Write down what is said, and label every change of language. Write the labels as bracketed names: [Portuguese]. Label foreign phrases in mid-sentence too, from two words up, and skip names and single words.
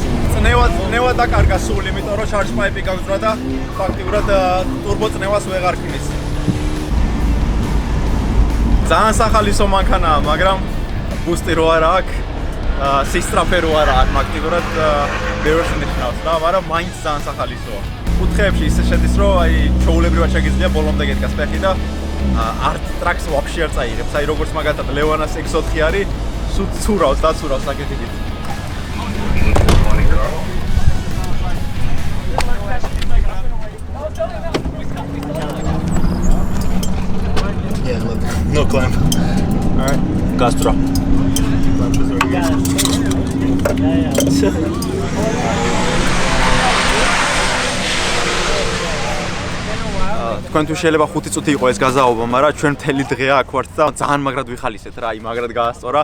[Georgian] წნევა დაკარგა სულ, იმიტომ რომ [English] charge pipe [Georgian] გაგძრა და ფაქტიურად turbo წნევას ვეღარ ქმნის. ძალიან სახალისო მანქანაა, მაგრამ ბუსტი რო არა აქვს, სისტრაფე რო არა აქვს, ფაქტიურად ბევრს ნიშნავს რა, მაგრამ მაინც ძალიან სახალისოა. კუთხეებში ისე შედის, რომ აი ჩაულებრივად შეგიძლია ბოლომდე გედგას ფეხი და [English] art tracks [Georgian] вообще არ წაიღებს. აი როგორც მაგათად ლევანას X4 არის, ცურავს აქეთ-იქით. [English] Yeah, look. No clamp. Alright. Gastro. [Georgian] თქვენ თუ შეიძლება 5 წუთი იყო ეს გაზაობა, მაგრამ ჩვენ მთელი დღე აქ ვართ და ძალიან მაგრად ვიხალისეთ რა, აი მაგრად გაასწორა.